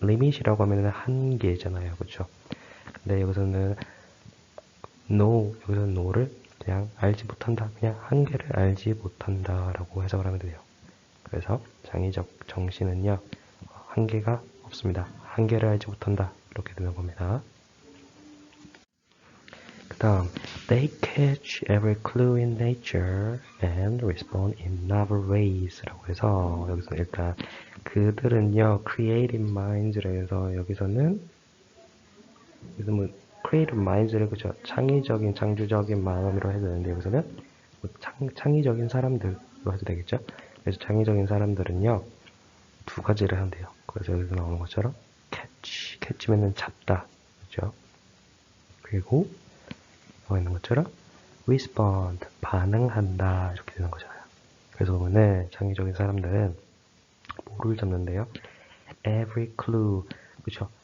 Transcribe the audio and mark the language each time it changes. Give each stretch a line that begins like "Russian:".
Korean: limit이라고 하면은 한계잖아요, 그죠? 근데 여기서는 no, 여기서 no를 그냥 알지 못한다, 그냥 한계를 알지 못한다라고 해석을 하면 돼요. 그래서 창의적 정신은요, 한계가 없습니다. 한계를 알지 못한다. 이렇게 되는 겁니다. 그 다음,
English: they catch every clue in nature and respond in novel ways
Korean: 라고 해서 여기서 일단 그들은요, creative minds라 해서 여기서는 뭐 creative minds를 그죠? 창의적인, 창조적인 마음으로 해도 되는데 여기서는 뭐 창의적인 사람들로 해도 되겠죠? 그래서 창의적인 사람들은요, 두 가지를 한대요. 그래서 여기서 나오는 것처럼 catch면은 잡다, 그죠? 그리고 나와 있는 것처럼 respond, 반응한다 이렇게 되는 거잖아요. 그래서 보면은 창의적인 사람들은 뭐를 잡는데요?
English: Every clue,
Korean: 그렇죠?